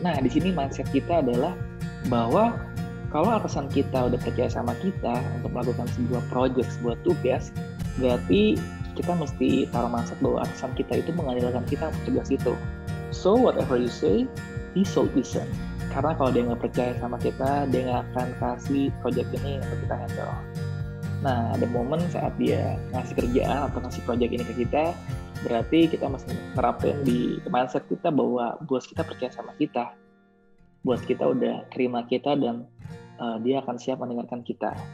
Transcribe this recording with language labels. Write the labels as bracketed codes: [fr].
[id] Nah, di sini mindset kita adalah bahwa kalau atasan kita udah percaya sama kita untuk melakukan sebuah project, sebuah tugas, berarti kita mesti taruh mindset bahwa atasan kita itu mengandalkan kita untuk tugas itu. [en] So whatever you say, he should listen. [id] Karena kalau dia nggak percaya sama kita, dia nggak akan kasih project ini untuk kita handle. Nah, ada momen saat dia ngasih kerjaan atau ngasih project ini ke kita, berarti kita masih nerapin di mindset kita bahwa bos kita percaya sama kita. Bos kita udah terima kita dan dia akan siap mendengarkan kita.